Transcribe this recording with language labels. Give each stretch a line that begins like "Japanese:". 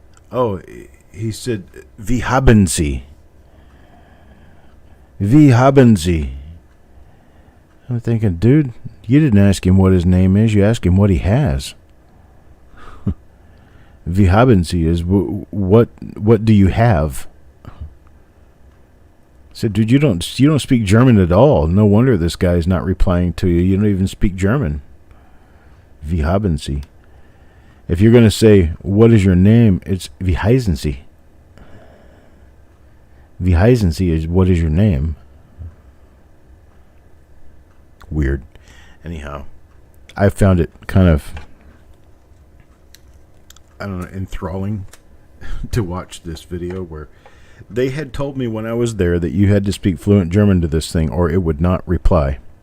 English: Oh, he said,
German: Wie haben Sie? Wie haben Sie?
English: I'm thinking, dude, you didn't ask him what his name is. You asked him what he has.
German: Wie haben Sie
English: is what do you have? said, dude, you don't speak German at all. No wonder this guy's not replying to you. You don't even speak German.
German: Wie haben Sie?
English: If you're going to say, what is your name?
German: It's wie heißen Sie? Wie heißen Sie
English: is what is your name? Weird. Anyhow, I found it kind of, I don't know, enthralling to watch this video where they had told me when I was there that you had to speak fluent German to this thing or it would not reply.